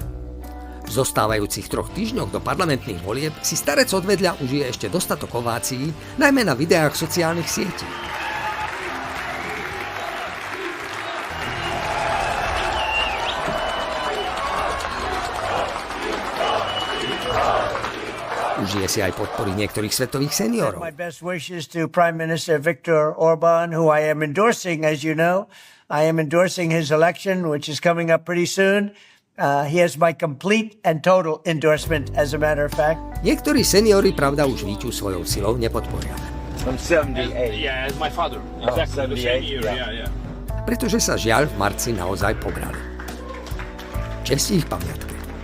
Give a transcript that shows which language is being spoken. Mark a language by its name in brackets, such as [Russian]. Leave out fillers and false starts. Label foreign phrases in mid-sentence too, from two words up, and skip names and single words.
[Slovak] V zostávajúcich 3 týždňoch do parlamentných volieb si starec odvedľa užije ešte dostatok ovácií, najmä na videách sociálnych sietí. Užije si aj podpory niektorých svetových seniorov. [English] My best wishes to Prime Minister Viktor Orbán, who I am endorsing, as you know. I am endorsing his election, which is coming up pretty soon. He has my complete and total endorsement, as a matter of fact. [Slovak] Niektorí seniori, pravda, už Víťu svojou silou nepodporia. [English] I'm 78. Yeah, as my father. Exactly the same year. Yeah. [Slovak] Pretože sa žiaľ v marci naozaj pobrali. Česť ich pamiatke.